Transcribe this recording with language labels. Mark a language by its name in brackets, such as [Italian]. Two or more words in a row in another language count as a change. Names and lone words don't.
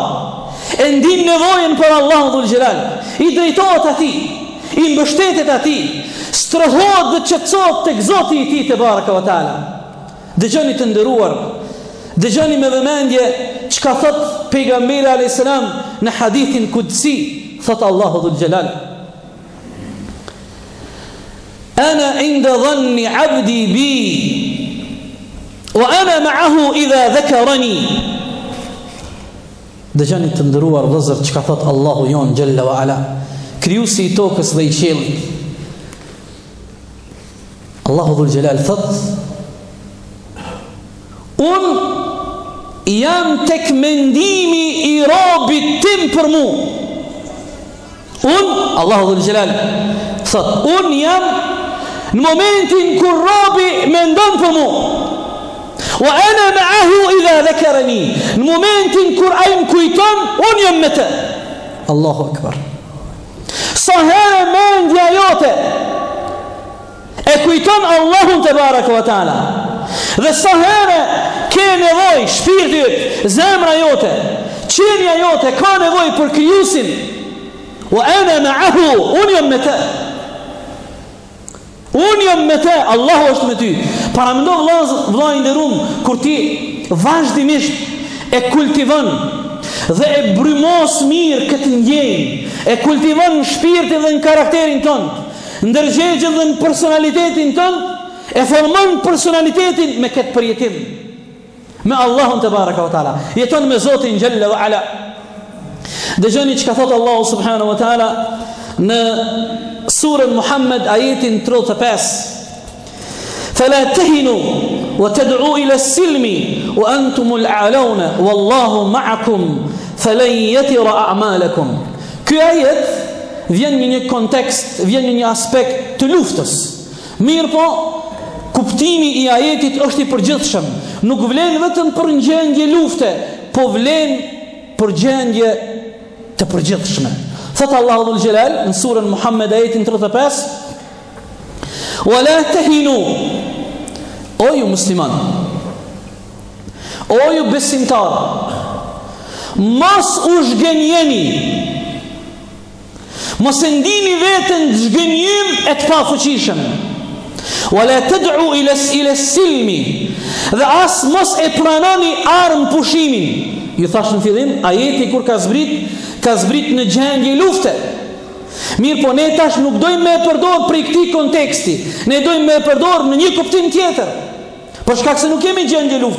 [Albanian] E ndin nevojën për Allahun [Arabic] ذو الجلال. [Albanian] I drejtohet atij, i mbështetet atij, strohohet dhe qetësohet tek Zoti i tij [Arabic] تبارك وتعالى. [Albanian] Dëgjoni të nderuar, dëgjoni me vëmendje çka thot pejgamberi [Arabic] عليه السلام [Albanian] në hadithin kudsi, thot Allahu [Arabic] ذو الجلال: أنا عند ظن عبدي بي وأنا معه إذا ذكرني. [Albanian] Dëgjani të ndëruar vëllezër çka thot Allahu jon [Arabic] جل وعلا, [Albanian] krijuesi I tokës dhe I qiellit. Allahu [Arabic] ذو الجلال [Albanian] thot: Unë jam tek mendimi I robit tim për mu. Unë, Allahu [Arabic] ذو الجلال [Albanian] thot, unë jam në momentin kur robi mendon për mu. [Arabic] وأنا معه إذا ذكرني. [Albanian] Në momentin kur ai më kujton, unë jam me të. [Arabic] الله أكبر. [Albanian] Sa herë mendja jote e kujton Allahun [Arabic] تبارك وتعالى, [Albanian] dhe sa herë ke nevojë, shpirti yt, zemra jote, qenia jote ka nevojë për krijuesin, [Arabic] وأنا معه, [Albanian] unë jam me të. Unë jam me te, Allahu është me ty. Para më ndohë vëllai I nderuar, kur ti vazhdimisht e kultivon dhe e brymos mirë këtë ndjenjë, e kultivon në shpirtin dhe në karakterin ton, në ndërgjegjen dhe në personalitetin ton, e formon personalitetin me këtë përjetim me Allahun [Arabic] تبارك وتعالى, [Albanian] jeton me Zotin [Arabic] جل وعلا. [Albanian] Dëgjoni çka thot Allahu [Arabic] سبحانه وتعالى [Albanian] në surën Muhammed ajetin 35: [Arabic] فلا تهنوا وتدعوا إلى السلم وأنتم الأعلون والله معكم فلن يتركم أعمالكم. [Albanian] Ky ajet vjen në një kontekst, vjen në një aspekt të luftës. Mirë po, kuptimi I ajetit është I përgjithshëm. Nuk vlen vetëm për gjendje lufte, po vlen për gjendje të përgjithshme. Thot Allahu [Arabic] ذو الجلال [Albanian] në surën Muhammed ajetin 35: [Arabic] ولا تهنوا, [Albanian] o ju musliman, o ju besimtar, mos u zhgënjeni, mos e ndini veten zhgënjim e të pafuqishëm. [Arabic] ولا تدعوا إلى السلم, [Albanian] dhe as mos e pranoni armë pushimin. Ju thash në fillim, ajeti kur ka zbrit në gjendje lufte. Mirë po, ne tash nuk dojmë me e përdor për I këtij konteksti, ne dojmë me e përdor në një kuptim tjetër, për shkak se nuk kemi gjendje lufte.